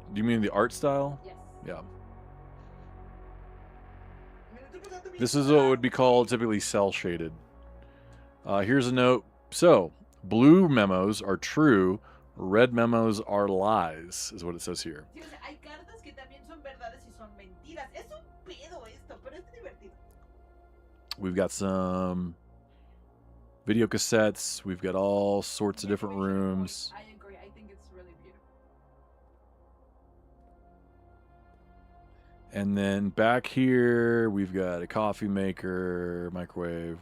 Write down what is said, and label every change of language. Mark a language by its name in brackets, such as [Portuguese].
[English] Do you mean the art style? Yes. Yeah. This is what would be called typically cell shaded. Here's a note. So, blue memos are true, red memos are lies, is what it says here. [Spanish] Hay cartas que también son verdades y son mentiras. Es un pedo esto, pero es divertido. [English] We've got some video cassettes. We've got all sorts of different rooms. I agree. I think it's really beautiful. And then back here, we've got a coffee maker, microwave.